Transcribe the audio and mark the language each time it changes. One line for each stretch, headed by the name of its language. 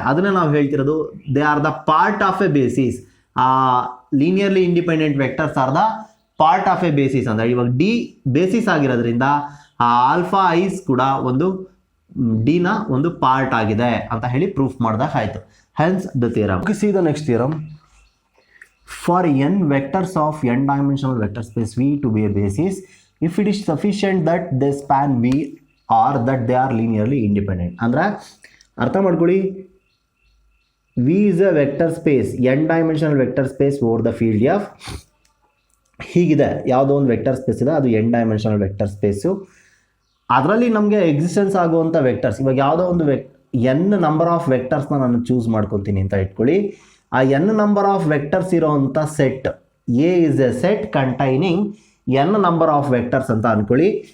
Kannada: ಅದನ್ನು ನಾವು ಹೇಳ್ತಿರೋದು
English: They are the part of a basis. ಆ linearly independent vectors are the part of a basis.
Kannada: ಅಂದರೆ ಇವಾಗ ಡಿ ಬೇಸಿಸ್ ಆಗಿರೋದ್ರಿಂದ ಆ ಆಲ್ಫಾ ಐಸ್ ಕೂಡ ಒಂದು ಡಿನ ಒಂದು ಪಾರ್ಟ್ ಆಗಿದೆ ಅಂತ ಹೇಳಿ ಪ್ರೂಫ್ ಮಾಡಿದಾಗ ಆಯಿತು.
English: Hence the theorem. See the next theorem. For n vectors of n dimensional vector space V to be a basis, if it is sufficient that they span V or that they are linearly independent.
Kannada: ಅಂದರೆ ಅರ್ಥ ಮಾಡ್ಕೊಳ್ಳಿ,
English: V is a vector space, n dimensional vector space over the field of
Kannada: ಹೀಗಿದೆ. ಯಾವುದೋ ಒಂದು vector space ಇದೆ, ಅದು n dimensional vector space. ಅದರಲ್ಲಿ ನಮಗೆ ಎಕ್ಸಿಸ್ಟೆನ್ಸ್ ಆಗುವಂಥ ವೆಕ್ಟರ್ಸ್, ಇವಾಗ ಯಾವುದೋ ಒಂದು n ನಂಬರ್ ಆಫ್ ವೆಕ್ಟರ್ಸ್ನ ನಾನು ಚೂಸ್ ಮಾಡ್ಕೊತೀನಿ ಅಂತ ಇಟ್ಕೊಳ್ಳಿ.
English: ಆ n number of vectors ಇರೋವಂಥ set A is a set containing n number of vectors
Kannada: ಅಂತ ಅಂದ್ಕೊಳ್ಳಿ.